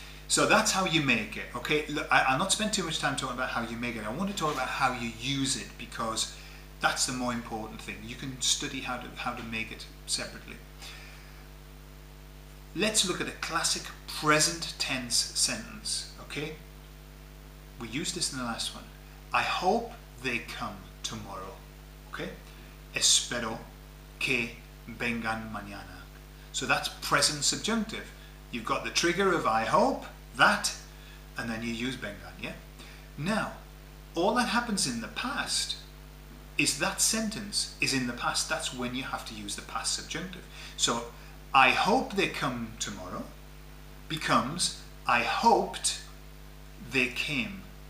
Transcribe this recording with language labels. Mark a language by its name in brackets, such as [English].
[English] So that's how you make it, okay? Look, I'll not spend too much time talking about how you make it. I want to talk about how you use it, because that's the more important thing. You can study how to make it separately. Let's look at a classic present tense sentence, okay? We used this in the last one. I hope they come tomorrow, okay? [Spanish] Espero que vengan mañana. [English] So that's present subjunctive. You've got the trigger of I hope, that, and then you use vengan, yeah? Now, all that happens in the past is that sentence is in the past. That's when you have to use the past subjunctive. So, I hope they come tomorrow becomes I hoped they came.